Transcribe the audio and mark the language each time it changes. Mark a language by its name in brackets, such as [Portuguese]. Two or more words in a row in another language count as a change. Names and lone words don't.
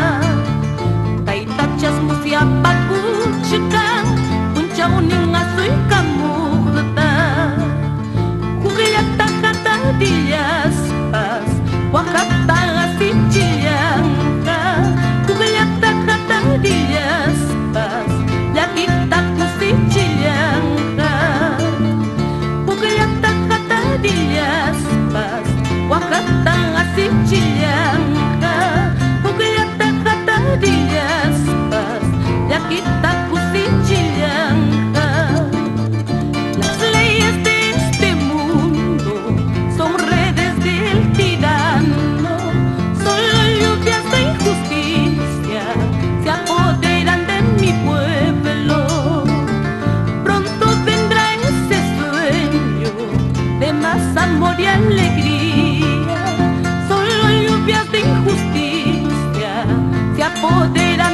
[Quechua] taytachas musyapakuchkan puchaunin asuykamuqta juqllata hatadillaspas waqata asichillanqa juqllata hatadillaspas llakita kusichillanqa juqllata hatadillaspas waqata asichillanqa juqllata hatadillaspas llakita kusichillanqa [Spanish] las leyes de este mundo son redes del tirano solo lluvias de injusticia se apoderan de mi pueblo pronto vendrá ese sueño de más amor y alegría solo lluvias de injusticia se apoderan